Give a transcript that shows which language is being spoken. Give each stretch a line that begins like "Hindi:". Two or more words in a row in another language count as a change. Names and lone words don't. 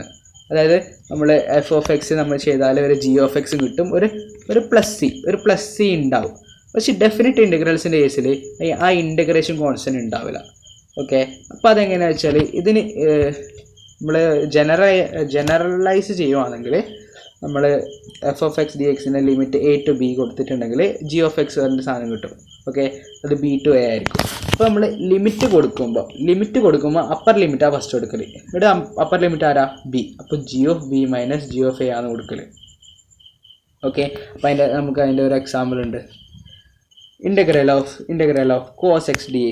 Malayalam: അതായത് നമ്മൾ f(x) നമ്മൾ ചെയ്താൽ ഒരു g(x) കിട്ടും, ഒരു
English: plus C
Malayalam: ഉണ്ടാവും. പക്ഷേ
English: definite integralsിൻ്റെ
Malayalam: കേസിൽ ആ
English: integration constant
Malayalam: ഉണ്ടാവില്ല. ഓക്കെ, അപ്പോൾ അതെങ്ങനെയാണെന്ന് വെച്ചാൽ ഇതിന് നമ്മൾ ജനറലൈസ് ചെയ്യുവാണെങ്കിൽ നമ്മൾ f(x) dx-ൻ്റെ ലിമിറ്റ്
English: a to b
Malayalam: കൊടുത്തിട്ടുണ്ടെങ്കിൽ g(x) പറഞ്ഞ സാധനം കിട്ടും. ഓക്കെ, അത്
English: b to a
Malayalam: ആയിരിക്കും. അപ്പോൾ നമ്മൾ ലിമിറ്റ് കൊടുക്കുമ്പോൾ
English: upper limitആണ് first
Malayalam: കൊടുക്കൽ. ഇവിടെ
English: upper limit
Malayalam: ആരാ? b. അപ്പോൾ
English: g(b minus g(a)
Malayalam: ആണ് കൊടുക്കൽ. ഓക്കെ, അപ്പോൾ നമുക്ക് അതിൻ്റെ ഒരു എക്സാമ്പിൾ ഉണ്ട്.
English: integral of cos x dx.